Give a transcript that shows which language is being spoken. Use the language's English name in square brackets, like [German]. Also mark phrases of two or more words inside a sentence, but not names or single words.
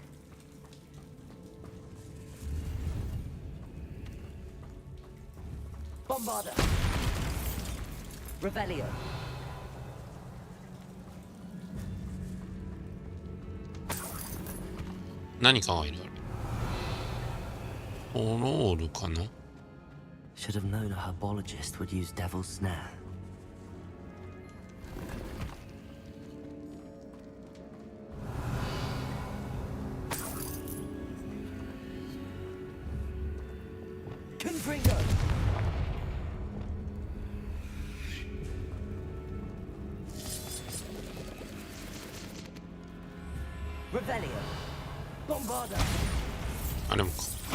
[English] Bombarda. Revelio. [Japanese] 何かがいるあれ。オロールかな [English] Should have known a herbologist would use Devil's Snare. Confringo! Revelio! Bombarda! [Japanese] あれもか。